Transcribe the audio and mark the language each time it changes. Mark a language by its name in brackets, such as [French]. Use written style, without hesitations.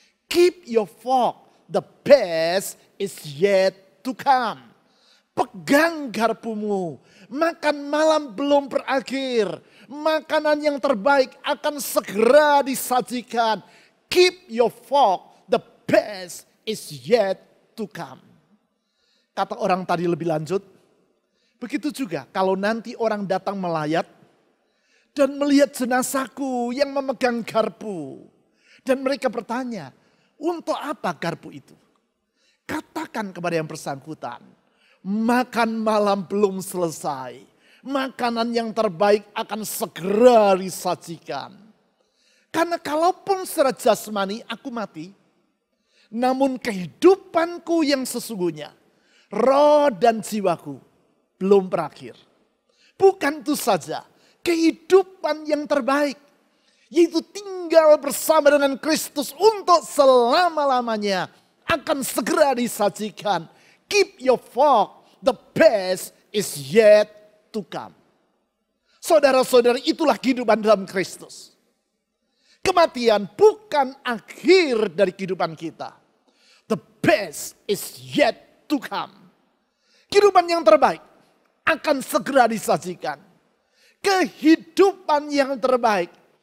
[English] Keep your fork, the best is yet to come. [Indonesian] Pegang garpumu, makan malam belum berakhir. Makanan yang terbaik akan segera disajikan. [English] Keep your fork, the best is yet to come. [Indonesian] Kata orang tadi lebih lanjut, begitu juga kalau nanti orang datang melayat dan melihat jenazahku yang memegang garpu. Dan mereka bertanya, untuk apa garpu itu? Katakan kepada yang bersangkutan, makan malam belum selesai. Makanan yang terbaik akan segera disajikan. Karena kalaupun secara jasmani aku mati, namun kehidupanku yang sesungguhnya, roh dan jiwaku belum berakhir. Bukan itu saja, kehidupan yang terbaik, yaitu tinggal bersama dengan Kristus untuk selama-lamanya, akan segera disajikan. [English] Keep your fork, the best is yet to come. [Indonesian] Saudara-saudari, itulah kehidupan dalam Kristus. Kematian bukan akhir dari kehidupan kita. [English] The best is yet to come. [Indonesian] Kehidupan yang terbaik akan segera disajikan. Kehidupan yang terbaik